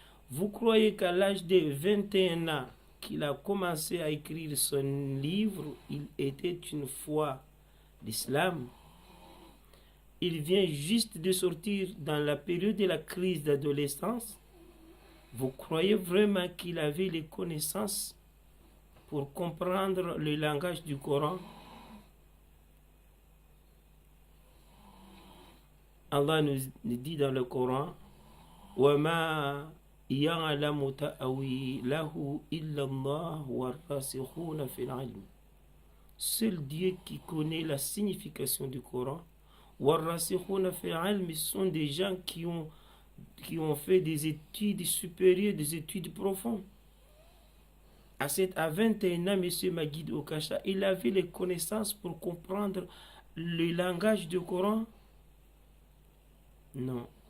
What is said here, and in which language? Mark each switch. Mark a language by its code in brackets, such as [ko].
[fr] Vous croyez qu'à l'âge de 21 ans, qu'il a commencé à écrire son livre, il était une foi d'islam? Il vient juste de sortir dans la période de la crise d'adolescence. Vous croyez vraiment qu'il avait les connaissances pour comprendre le langage du Coran? [ar] Allah nous dit dans le Coran: وَمَا يَعْلَمُ تَأْوِيلَهُ إِلَّا اللَّهُ وَالرَّاسِخُونَ فِي الْعِلْمِ. [fr] Seul Dieu qui connaît la signification du Coran. وَالرَّاسِخُونَ فِي الْعِلْمِ sont des gens qui ont fait des études supérieures, des études profondes. À 21 ans, M. Majid Okasha, il avait les connaissances pour comprendre le langage du Coran? Non.